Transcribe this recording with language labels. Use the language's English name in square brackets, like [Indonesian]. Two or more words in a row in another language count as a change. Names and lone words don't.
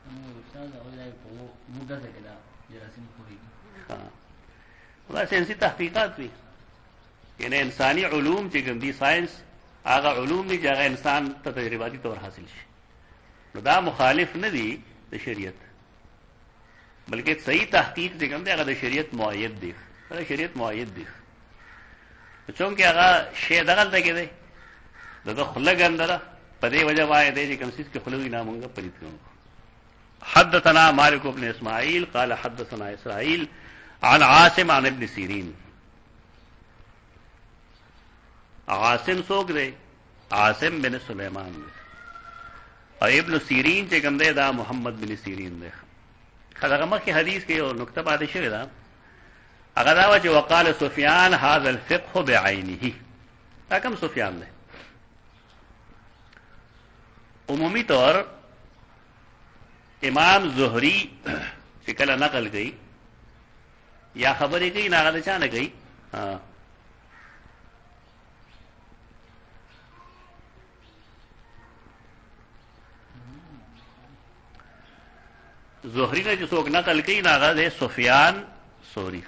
[Pashto] دا ساینسي تحقیقات وي یعنی انساني علوم چې کوم دي ساینس هغه علوم دي چې هغه انسان ته تجرباتي طور حاصل شي نو دا مخالف نه دي د شریعت بلکې صحیح تحقیق چې کوم دی هغه د شریعت معید دی د شریعت معید دی چونکې هغه شی دغلته کې دی دغه خوله ګنده ده په دې وجه باندې دی چې کوم څیز کې خوله وي نه مونږ پلیت کوو. [Arabic] حدثنا مالك بن اسماعيل قال حدثنا اسرائيل عن عاصم عن ابن سيرين. [Pashto] عاصم څوک دی؟ عاصم بن سلیمان دی او ابن سیرین چې کوم دی دا محمد بن سیرین دی. هغه مخکې حدیث کې یو نکته پاتې شوې ده هغه دا وه چې [Arabic] وقال سفیان هذا الفقه بعینه. [Pashto] دا کوم سفیان دی؟ عمومی طور امام زهری چې کله نقل کوي یا خبرې کوي نه هغه د چا نه کوي زهری نه چې څوک نقل کوي نه هغه دی سفیان ثوری.